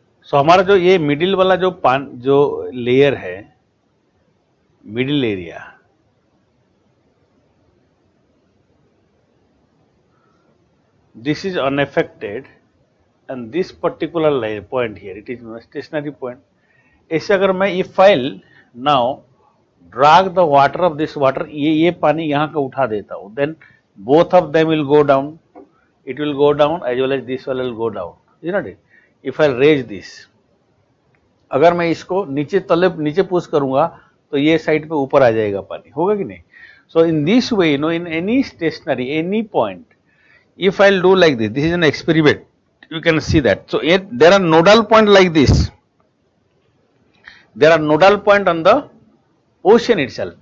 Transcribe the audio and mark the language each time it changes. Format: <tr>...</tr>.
<en>So</en> <hi>हमारा जो ये मिडिल वाला जो लेयर है,</hi> <en>Middle area, this is unaffected and this particular layer point here, it is stationary point.</en> <hi>ऐसे अगर मैं</hi> <en>if I'll now drag the water of this water,</en> <hi>ये पानी यहाँ का उठा देता हूँ,</hi> <en>then both of them will go down, it will go down as well as this one will go down, isn't it? If I raise this,</en> <hi>अगर मैं इसको नीचे पुश करूंगा तो ये साइड पे ऊपर आ जाएगा पानी, होगा कि नहीं?</hi> <en>So in this way, you know, in any stationary, any point, if I'll do like this is an experiment, you can see that. So there are nodal point like this. There are nodal point on the ocean itself.</en>